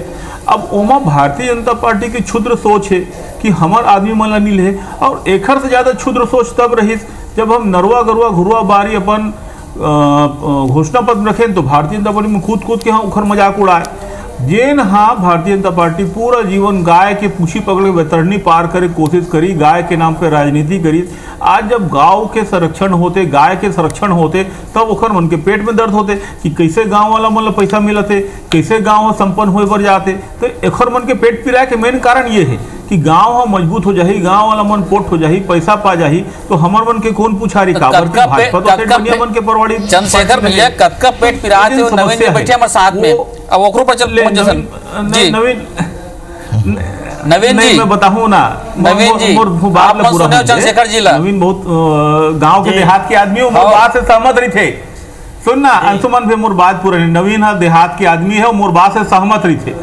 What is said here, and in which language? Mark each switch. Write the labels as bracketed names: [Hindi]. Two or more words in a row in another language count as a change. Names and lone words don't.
[Chhattisgarhi] अब ओमा भारतीय जनता पार्टी की क्षुद्र सोच है कि हमार आदमी मन ला नील है, और एखर से ज्यादा क्षुद्र सोच तब रही जब हम नरवा गरवा घुरवा बारी अपन घोषणा पत्र रखें तो भारतीय जनता पार्टी में कूद के हाँ उखर मजाक उड़ाए। जेन हाँ भारतीय जनता पार्टी पूरा जीवन गाय के पूछी पकड़े वैतरणी पार करे कोशिश करी, गाय के नाम पे राजनीति करी। आज जब गांव के संरक्षण होते, गाय के संरक्षण होते, तब ओखर मन के पेट में दर्द होते कि कैसे गांव वाला मन पैसा मिलते, कैसे गांव संपन्न होए बर जाते। तो एखर मन के पेट पिराए के मेन कारण ये है कि गांव मजबूत हो जाही, गांव वाला मन पोट हो जाही, पैसा पा जाही, तो हमर मन के कौन पुछारी काबर के भाजपा तो दुनिया मन के परवाड़ी। चंद्रशेखर भैया कतका पेट पिराते हो, नवीन जी बैठे हमारे साथ में, अब ओकरो पर चल जी नवीन जी मैं बताऊं ना, नवीन जी आप सुने चंद्रशेखर जी ला, नवीन बहुत गांव के देहात के आदमी हो, बात से सहमत रही थे। सुनना अंशुमन भी मोर बात पूरा नहीं, नवीन देहात के आदमी है, मोर बात से सहमत रही थे।